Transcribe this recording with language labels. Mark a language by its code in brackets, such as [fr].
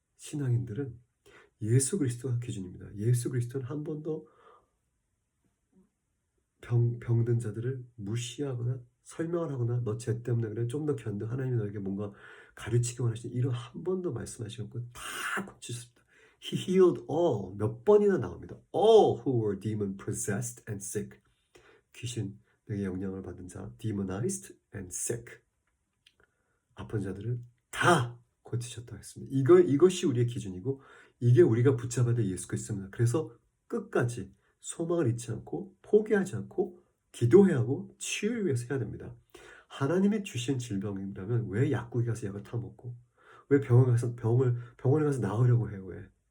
[ko] 신앙인들은 예수 그리스도가 기준입니다. 예수 그리스도는 한 번도 병든 자들을 무시하거나 설명을 하거나 너 죄 때문에 그래 좀 더 견뎌 하나님이 너에게 뭔가 가르치기 원하시는 이런 한 번도 말씀하시고 다 고치셨습니다. [en] He healed all [ko] 몇 번이나 나옵니다. [en] All who were demon possessed and sick [ko] 귀신에게 영향을 받은 자 [en] demonized and sick [ko] 아픈 자들을 다 고치셨다고 했습니다. 이것이 우리의 기준이고 이게 우리가 붙잡아야 될 예수 그리스도입니다. 그래서 끝까지 소망을 잊지 않고 포기하지 않고 기도해야 하고 치유를 위해서 해야 됩니다. 하나님이 주신 질병이라면 왜 약국에 가서 약을 타먹고 왜 병원에 가서 나으려고 해요? 왜?